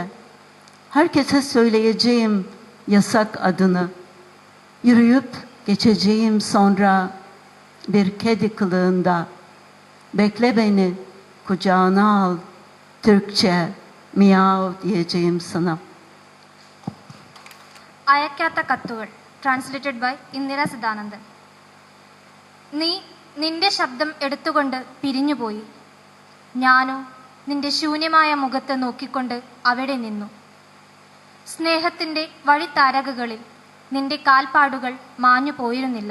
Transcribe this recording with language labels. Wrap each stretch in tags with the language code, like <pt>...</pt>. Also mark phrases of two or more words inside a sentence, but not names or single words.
<tr>Herkese söyleyeceğim yasak adını. Yürüyüp geçeceğim sonra bir kedi kılığında. Bekle beni, kucağına al. Türkçe miyav diyeceğim sana.</tr> <ml>അയക്കാത്ത കത്തുകൾ</ml> <en>translated by</en> <ml>ഇന്ദിര സിദ്ധാനന്ദൻ. നീ നിന്റെ ശബ്ദം എടുത്തുകൊണ്ട് പിരിഞ്ഞുപോയി. ഞാനോ നിന്റെ ശൂന്യമായ മുഖത്ത് നോക്കിക്കൊണ്ട് അവിടെ നിന്നു. സ്നേഹത്തിൻ്റെ വഴിത്താരകകളിൽ നിന്റെ കാൽപ്പാടുകൾ മാഞ്ഞു പോയിരുന്നില്ല.</ml>